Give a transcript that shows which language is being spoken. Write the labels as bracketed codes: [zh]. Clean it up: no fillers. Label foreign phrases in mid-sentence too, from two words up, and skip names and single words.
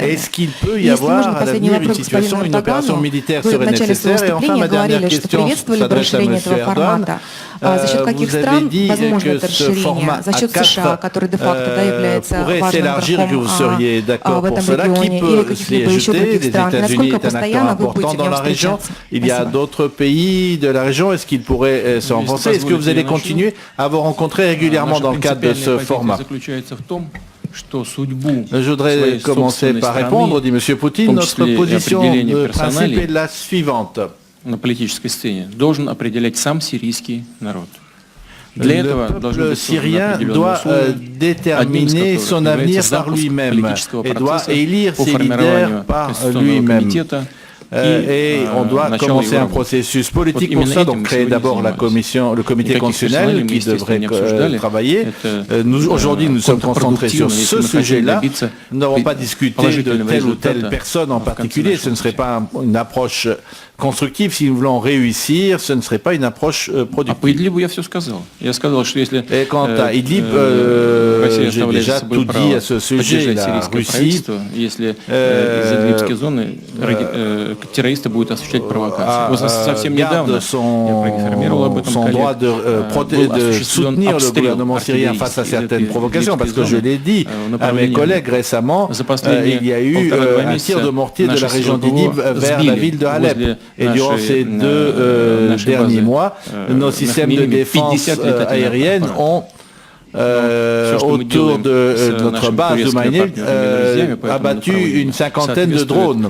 [ru] И если можно, последний вопрос господину Эрдогану. Вы в начале своего выступления говорили, что приветствовали бы расширение этого формата. За счет каких стран возможно это расширение? За счет США, который де-факто является важным игроком в этом регионе, или каких-либо еще других стран? И насколько постоянно вы будете в нем встречаться? [fr] Il y a d'autres pays de la région. Est-ce qu'ils pourraient se renforcer? Est-ce que vous allez continuer à vous rencontrer régulièrement dans le cadre de ce format? Je voudrais commencer par répondre, dit M. Poutine. Notre position de principe est la suivante. [ru] На политической сцене должен определять сам сирийский народ. [fr] Le peuple syrien doit déterminer son avenir par lui-même et doit élire ses leaders par lui-même. Et on doit commencer un processus politique pour ça, donc créer d'abord la commission, le comité constitutionnel qui devrait travailler. Aujourd'hui, nous sommes concentrés sur ce sujet-là. Nous n'avons pas discuté de telle ou telle personne en particulier. Ce ne serait pas une approche constructive. Si nous voulons réussir, ce ne serait pas une approche productive. Et quant à Idlib, j'ai déjà tout dit à ce sujet. La Russie [ru] террористы будут осуществлять провокации. Вот совсем недавно [fr] son droit de soutenir le gouvernement syrien face à certaines provocations, parce que je l'ai dit à mes collègues récemment, il y a eu un tir de mortier de la région d'Idlib vers la ville de Alep. Et durant ces 2 derniers mois, nos systèmes de défense aérienne ont autour de notre base de Maïnil abattu une cinquantaine de drones.